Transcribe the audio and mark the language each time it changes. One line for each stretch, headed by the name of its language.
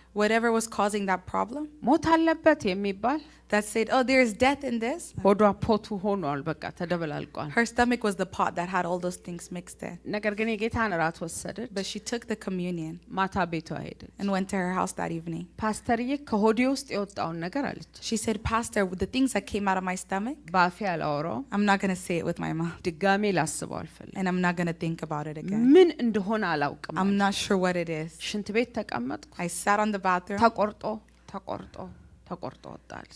English: whatever was causing that problem,
Amharic: ሞት አለበት የሚባል
English: that said, "Oh, there is death in this."
Amharic: ሆዷ ፖቱ ሆኗል በቃ ተደበላልቋል
English: Her stomach was the pot that had all those things mixed in.
Amharic: ነገር ግን የጌታን ራት ወሰደች
English: But she took the communion
Amharic: ማታ ቤቷ ሄደች
English: and went to her house that evening.
Amharic: ፓስተርዬ ከሆዴ ውስጥ የወጣውን ነገር አለች
English: She said, "Pastor, with the things that came out of my stomach,
Amharic: ባፌ አላወራው
English: I'm not going to say it with my mouth,
Amharic: ድጋሜ ላስበው አልፈልግም
English: and I'm not going to think about it again.
Amharic: ምን እንደሆነ አላውቅም
English: I'm not sure what it is."
Amharic: ሽንት ቤት ተቀመጥኩ
English: I sat on the bathroom.
Amharic: ተቆርጦ ወጣል